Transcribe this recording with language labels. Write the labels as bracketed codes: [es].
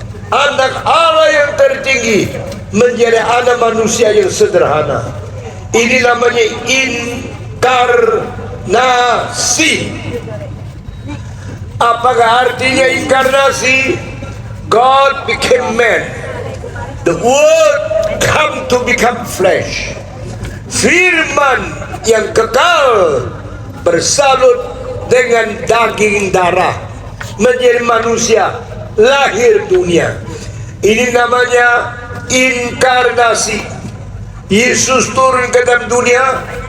[id] Anak Allah yang tertinggi menjadi anak manusia yang sederhana. Ini namanya inkarnasi. Apakah artinya inkarnasi? [en] God became man. The word come to become flesh. [id] Firman yang kekal bersalut dengan daging darah menjadi manusia, lahir dunia. Ini namanya inkarnasi. Yesus turun ke dalam dunia.